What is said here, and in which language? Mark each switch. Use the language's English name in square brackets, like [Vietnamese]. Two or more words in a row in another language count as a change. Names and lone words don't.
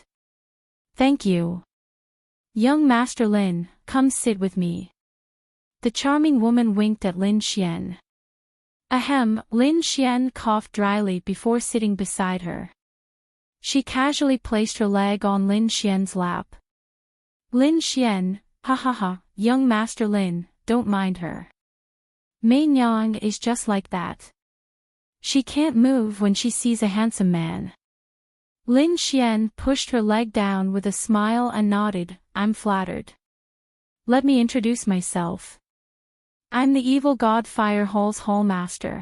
[English] "Thank you. Young Master Lin, come sit with me." The charming woman winked at Lin Xian. Ahem, Lin Xian coughed dryly before sitting beside her. She casually placed her leg on Lin Xian's lap. "Lin Xian, ha ha ha, young Master Lin, don't mind her. Mei Nyang is just like that. She can't move when she sees a handsome man." Lin Xian pushed her leg down with a smile and nodded, "I'm flattered. Let me introduce myself. I'm the evil god Fire Hall's Hall Master.